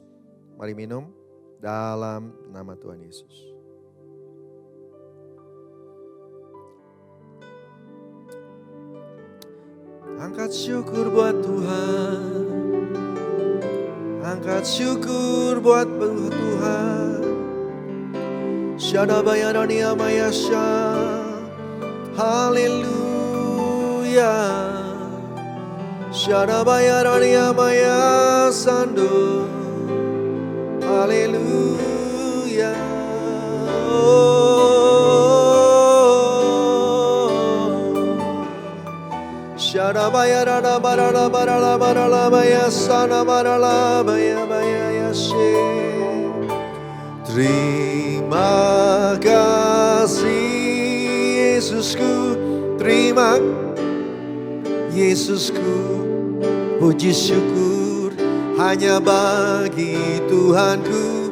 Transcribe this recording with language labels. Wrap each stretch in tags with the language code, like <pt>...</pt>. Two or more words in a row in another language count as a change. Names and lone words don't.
<id>Mari minum dalam nama Tuhan Yesus. Angkat syukur buat Tuhan. Angkat syukur buat Tuhan. Syada bayarani amayasya. Haleluya. Syada bayarani amayasando. Haleluya. Shara baya rada barala barala barala baya sana barala baya baya yashe. Terima kasih Yesusku, terima Yesusku, puji syukur hanya bagi Tuhanku.</id>